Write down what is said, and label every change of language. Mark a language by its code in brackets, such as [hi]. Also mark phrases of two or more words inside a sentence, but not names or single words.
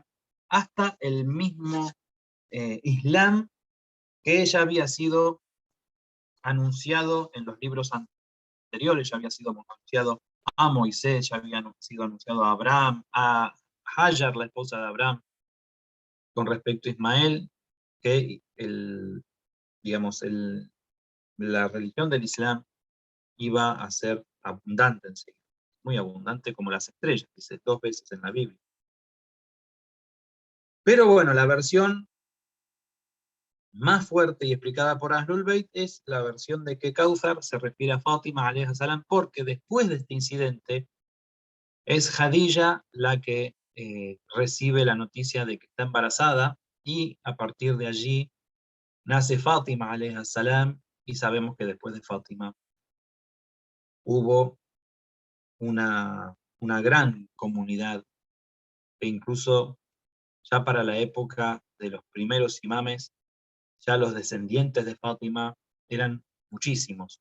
[es] hasta el mismo Islam, que ya había sido anunciado en los libros anteriores, ya había sido anunciado a Moisés, ya había sido anunciado a Abraham, a Hajar, la esposa de Abraham, con respecto a Ismael, que digamos, la religión del Islam iba a ser abundante enseguida, muy abundante como las estrellas, dice 2 veces en la Biblia. Pero bueno, la versión más fuerte y explicada por Ahlul Bayt es la versión de que Kauthar se refiere a Fátima [ar] عليها السلام, [es] porque después de este incidente es Khadija la que recibe la noticia de que está embarazada, y a partir de allí nace Fátima [ar] عليها السلام, [es] y sabemos que después de Fátima hubo una gran comunidad, e incluso ya para la época de los primeros imames, ya los descendientes de Fátima eran muchísimos.